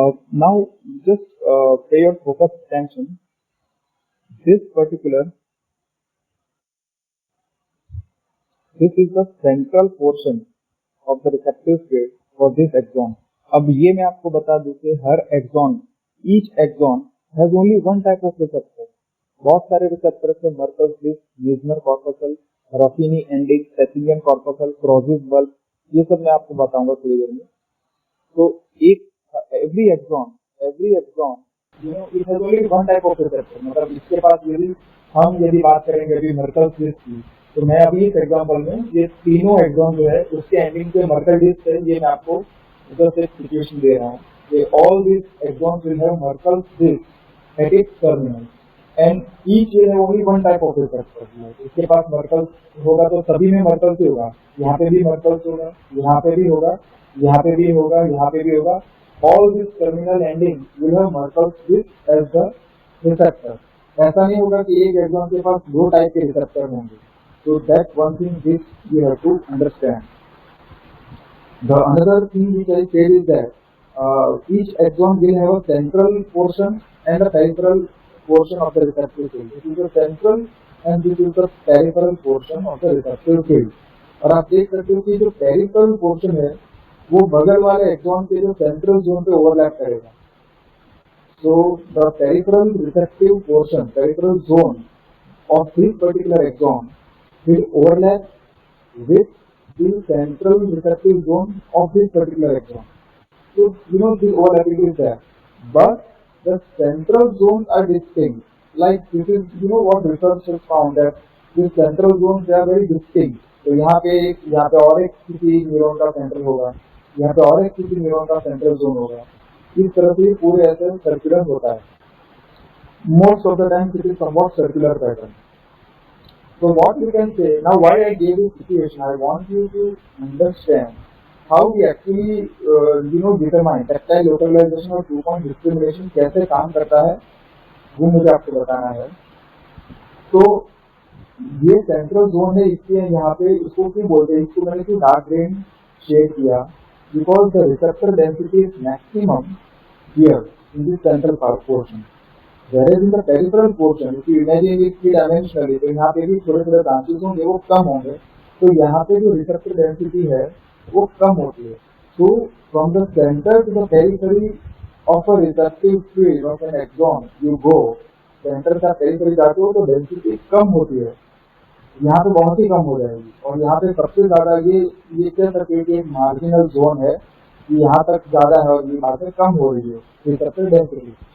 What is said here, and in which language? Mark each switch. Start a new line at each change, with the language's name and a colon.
English: Now just pay your focused attention. This is the central portion of the receptive field for this axon.
Hindi: अब ये मैं आपको बता दूं कि हर axon,
English: each axon has only one type of receptor.
Hindi: बहुत सारे रिसेप्टर्स है, मर्कल्स disc, Meissner corpuscle, रफीनी ending, सेसिलियन corpuscle, क्रोजिस bulb, ये सब मैं आपको बताऊंगा थोड़ी देर में.
English: तो एक every axon it has only one type of receptor.
Hindi: मतलब इसके पास यदि बात करेंगे अभी मर्कल्स डिस्क की, तो मैं अभी इस एग्जांपल में ये तीनों एक्सॉन जो है उसके एंडिंग पे मर्कल डिस्क है. ये मैं आपको उधर से सिचुएशन दे रहा हूँ कि
English: All this axon will have Merkel disc at its terminal end each will have only one type of receptor.
Hindi: इसके पास मर्कल होगा तो सभी में मर्कल से होगा. यहाँ पे भी मर्कल होगा, यहाँ पे भी होगा, यहाँ पे भी होगा, यहाँ पे भी होगा.
English: All this terminal ending will have Merkel disc as the receptor.
Hindi: ऐसा नहीं होगा कि एक एक्सॉन के पास दो टाइप के रिसेप्टर होंगे.
English: So that's one thing which you have to understand. The another thing which I said is that each axon will have a central portion and a peripheral portion of the receptive field. This is the central and this is the peripheral portion of the receptive field.
Hindi: और आप देख सकते हो कि जो peripheral portion है वो बगल वाले axon के जो central zone पे overlap करेगा.
English: So the peripheral receptive portion, peripheral zone of this particular axon will overlap with the central receptive zone of this particular axon. So the overlapping is there, but the central zones are distinct. Like this is what research has found that these central zones they are very distinct.
Hindi: तो यहाँ पे और एक किसी neuron का central होगा, यहाँ पे और एक किसी न्यूरॉन का सेंट्रल जोन होगा. इस तरह से पूरे ऐसे सर्कुलर होता है.
English: Most of the time it is somewhat circular pattern. So what you can say, now why I gave you situation, I want you to understand how we actually determine tactile localization
Hindi: और 2-point discrimination कैसे काम करता है, वो मुझे आपको बताना है. तो ये सेंट्रल जोन है, इसलिए यहाँ पे इसको क्यों बोलते हैं, इसको मैंने क्यों डार्क ग्रीन शेड किया,
English: Because the receptor density is maximum here in this central portion. Whereas in the peripheral portion, if you imagine it three-dimensionally,
Hindi: तो यहाँ पे भी थोड़े थोड़े ब्रांचेस होंगे, वो कम होंगे. तो यहाँ पे जो रिसेप्टर डेंसिटी है वो कम होती है.
English: So from the center to the periphery of a receptive field of an axon, you go.
Hindi: Centre का पेरिफेरी जाते हो तो डेंसिटी कम होती है, यहाँ पे बहुत ही कम हो जाएगी. और यहाँ पे सबसे ज्यादा ये कह सकते हैं कि एक मार्जिनल जोन है कि यहाँ तक ज्यादा है और ये यहाँ पे कम हो रही है रिसेप्टर डेंसिटी.